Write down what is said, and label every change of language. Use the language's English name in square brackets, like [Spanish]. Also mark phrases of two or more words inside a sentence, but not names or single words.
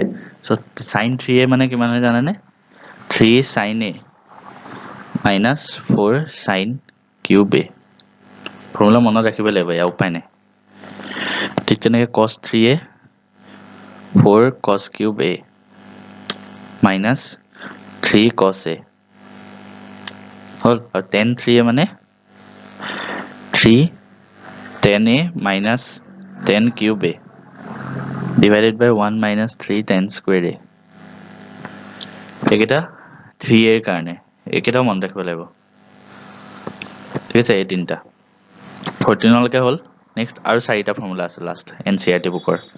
[English] চ' sin 3A [Assamese] মানে কিমান হয় জানানে? [English] 3 sin A minus 4 sin cube A. [Assamese] ফৰ্মুলা মনত ৰাখিব লাগিব, ইয়াৰ উপায় নাই। ঠিক তেনেকৈ [English] cos 3A 4 cos cube A minus 3 cos A হ'ল। আৰু tan 3A মানে 3 tan A minus tan cube A divided by 1 minus 3 tan square A. [Assamese] এইকেইটা 3A ৰ কাৰণে, এইকেইটাও মনত ৰাখিব লাগিব, ঠিক আছে। এই তিনিটা 14লৈকে হ'ল। নেক্সট আৰু 4টা ফৰ্মুলা আছে লাষ্ট, NCERT বুকৰ।